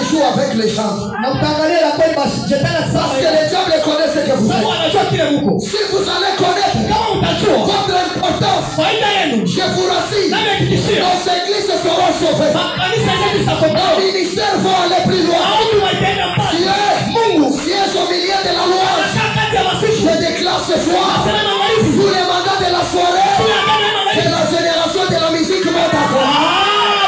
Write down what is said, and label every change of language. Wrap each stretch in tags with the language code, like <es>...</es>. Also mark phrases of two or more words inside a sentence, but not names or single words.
<fr>avec les gens.</fr> <sw>Na mtaangalia kweli basi shetani atasema</sw> <fr>Parce que le diable connaît ce que vous êtes.</fr> <sw>anajua kile mko.</sw> <fr>Si vous allez connaître votre importance, je vous rassure, nos églises seront sauvées. Nos ministères vont aller plus loin. Dieu siège au milieu de la loi. Je déclare ce soir, sous les mandats de la soirée, que la génération de la musique monte encore.</fr>